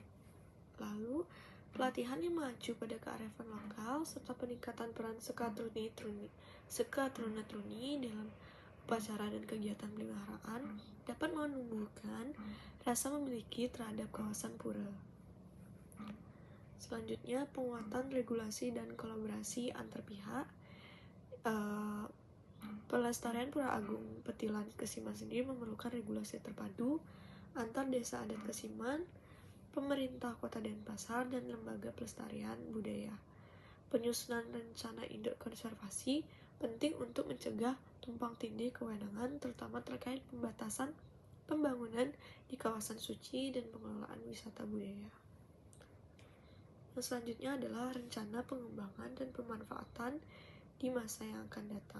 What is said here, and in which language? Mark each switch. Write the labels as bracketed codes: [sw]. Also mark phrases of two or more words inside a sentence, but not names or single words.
[id] Lalu, pelatihan yang mengacu pada kearifan lokal serta peningkatan peran sekatruna-truni dalam upacara dan kegiatan peliharaan dapat menumbuhkan rasa memiliki terhadap kawasan pura. Selanjutnya, penguatan regulasi dan kolaborasi antar pihak. Pelestarian Pura Agung Petilan Kesiman sendiri memerlukan regulasi terpadu antar desa adat Kesiman, pemerintah kota Denpasar, dan lembaga pelestarian budaya. Penyusunan rencana induk konservasi penting untuk mencegah tumpang tindih kewenangan, terutama terkait pembatasan pembangunan di kawasan suci dan pengelolaan wisata budaya. Yang selanjutnya adalah rencana pengembangan dan pemanfaatan di masa yang akan datang.